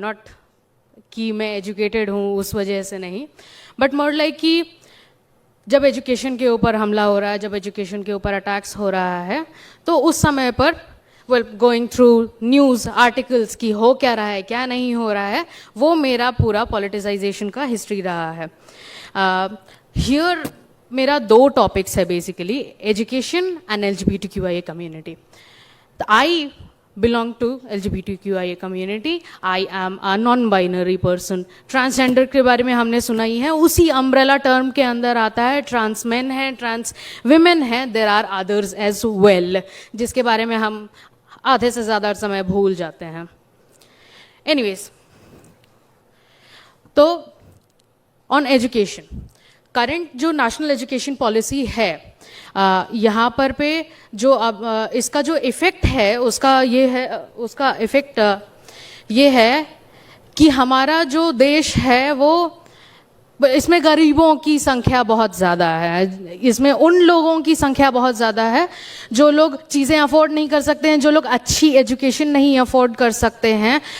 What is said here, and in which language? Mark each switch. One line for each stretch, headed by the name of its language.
Hindi: Not कि मैं educated हूँ उस वजह से नहीं,
English: but more like
Hindi: कि जब एजुकेशन के ऊपर हमला हो रहा है, जब एजुकेशन के ऊपर अटैक्स हो रहा है, तो उस समय पर
English: going through news articles
Hindi: की हो क्या रहा है, क्या नहीं हो रहा है, वो मेरा पूरा पॉलिटिसाइजेशन का हिस्ट्री रहा है। हियर मेरा 2 टॉपिक्स है basically, education and LGBTQIA community.
English: I belong to LGBTQIA community. I am a non-binary person.
Hindi: Transgender के बारे में हमने सुना ही है, उसी अम्ब्रेला टर्म के अंदर आता है। ट्रांस मेन है, ट्रांस विमेन है,
English: there are others as well,
Hindi: जिसके बारे में हम आधे से ज़्यादा समय भूल जाते हैं। एनीवेज, तो ऑन एजुकेशन, करंट जो नेशनल एजुकेशन पॉलिसी है, यहाँ पर पे जो अब इसका जो इफ़ेक्ट है उसका ये है, उसका इफ़ेक्ट ये है कि हमारा जो देश है वो, इसमें गरीबों की संख्या बहुत ज़्यादा है, इसमें उन लोगों की संख्या बहुत ज़्यादा है जो लोग चीज़ें अफोर्ड नहीं कर सकते हैं, जो लोग अच्छी एजुकेशन नहीं अफोर्ड कर सकते हैं।